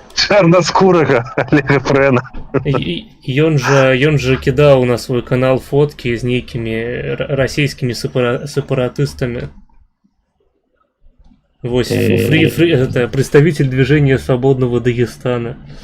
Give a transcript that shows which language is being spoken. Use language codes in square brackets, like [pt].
[be] Чорноскурага Олега Френа. Ён же кідаў на свой канал фотки з нейкімі расійскімі сепаратыстамі. [ru] Вось, это представитель движения свободного Дагестана.